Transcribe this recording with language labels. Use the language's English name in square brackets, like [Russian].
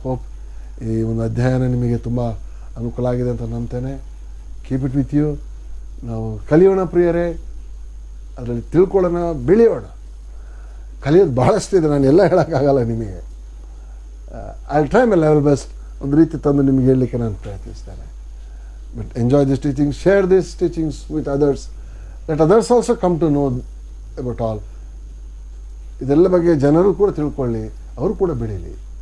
[Kannada] Hope ಈ ಒಂದು ಅಧ್ಯಯನ ನಿಮಗೆ ತುಂಬ ಅನುಕೂಲ ಆಗಿದೆ ಅಂತ ನಂಬ್ತೇನೆ. [English] Keep it with you. [Kannada] ನಾವು ಕಲಿಯೋಣ ಪ್ರಿಯರೇ, ಅದರಲ್ಲಿ ತಿಳ್ಕೊಳ್ಳೋಣ, ಬೆಳೆಯೋಣ. ಕಲಿಯೋದು ಭಾಳಷ್ಟಿದೆ, ನಾನು ಎಲ್ಲ ಹೇಳೋಕ್ಕಾಗಲ್ಲ ನಿಮಗೆ. [English] I try my level best. [Kannada] ಒಂದು ರೀತಿ ತಂದು ನಿಮಗೆ ಹೇಳಲಿಕ್ಕೆ ನಾನು ಪ್ರಯತ್ನಿಸ್ತೇನೆ. [English] But enjoy this teaching, share these teachings with others. Let others also come to know about all. [Kannada] ಇದೆಲ್ಲ ಬಗ್ಗೆ ಜನರು ಕೂಡ ತಿಳ್ಕೊಳ್ಳಿ, ಅವರು ಕೂಡ ಬೆಳೀಲಿ.